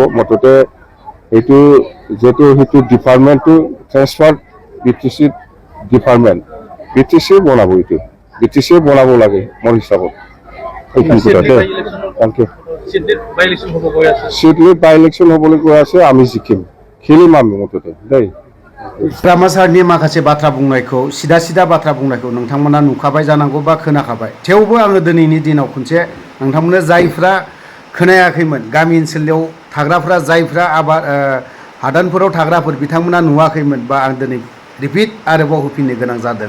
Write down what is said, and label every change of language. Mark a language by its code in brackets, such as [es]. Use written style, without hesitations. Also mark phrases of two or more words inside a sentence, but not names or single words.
[as] মুঠতে সেইটো যিহেতু সেইটো ডিপাৰ্টমেণ্টটো ট্ৰেন্সফাৰ BTC ডিপাৰ্টমেণ্ট, BTC বনাব, এইটো BTC বনাব লাগে মোৰ হিচাপত। সেইখিনি কথা দেই, [en] thank you. [as] চিডলিত বাই ইলেকশ্যন হ'বলৈ গৈ আছে, আমি জিকিম, খেলিম আমি মুঠতে দেই। [brx] रामा सारनि माखासे बाथ्रा बुंनायखौ, सिदा बाथ्रा बुंनायखौ नोंथांमोना नुखाबाय जानांगौ बा खोनाखाबाय। थेवबो आङो दिनैनि दिनाव खनसे नोंथांमोननो जायफ्रा खोनायाखैमोन, गामि ओनसोलाव थाग्राफ्रा, जायफ्रा आबाद हादानफोराव थाग्राफोर बिथांमोना नुवाखैमोन, बा आं दिनै रिपिट आरोबाव होफिननो गोनां जादों।